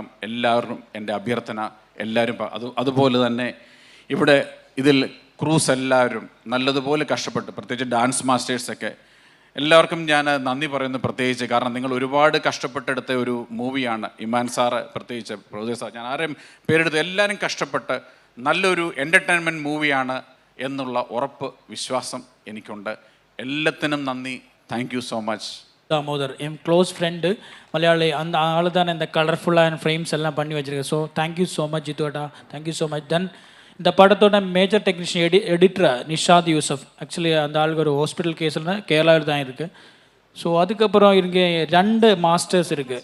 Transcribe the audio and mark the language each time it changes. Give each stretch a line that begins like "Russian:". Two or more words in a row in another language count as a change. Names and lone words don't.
Malayalam: എല്ലാവരും എൻ്റെ അഭ്യർത്ഥന, എല്ലാവരും അതുപോലെ തന്നെ ഇവിടെ ഇതിൽ ക്രൂസ് എല്ലാവരും നല്ലതുപോലെ കഷ്ടപ്പെട്ട്, പ്രത്യേകിച്ച് ഡാൻസ് മാസ്റ്റേഴ്സൊക്കെ എല്ലാവർക്കും ഞാൻ നന്ദി പറയുന്നു പ്രത്യേകിച്ച്. കാരണം നിങ്ങൾ ഒരുപാട് കഷ്ടപ്പെട്ടെടുത്ത ഒരു മൂവിയാണ്. ഇമാൻ സാറ് പ്രത്യേകിച്ച്, പ്രൊഡ്യൂസർ സാർ, ഞാൻ ആരെയും പേരെടുത്ത് എല്ലാവരും കഷ്ടപ്പെട്ട് നല്ലൊരു എൻ്റർടൈൻമെൻറ്റ് മൂവിയാണ് എന്നുള്ള ഉറപ്പ്, വിശ്വാസം എനിക്കുണ്ട്. എല്ലാത്തിനും നന്ദി.
English: thank you so much.
Tamil: தாமோதர் என்
English: close friend
Tamil: மலையாளி, அந்த ஆள் தான் இந்த கலர்ஃபுல்லான ஃப்ரேம்ஸ் எல்லாம் பண்ணி வச்சிருக்கேன்.
English: so thank you so much
Tamil: ஜித்துவேட்டா,
English: thank you so much.
Tamil: தென் இந்த படத்தோட
English: major technician editor
Tamil: நிஷாத் யூசப். ஆக்சுவலி அந்த ஆளுக்கு ஒரு ஹாஸ்பிட்டல் கேஸில் கேரளாவில் தான் இருக்குது. ஸோ அதுக்கப்புறம் இங்கே 2 மாஸ்டர்ஸ் இருக்குது.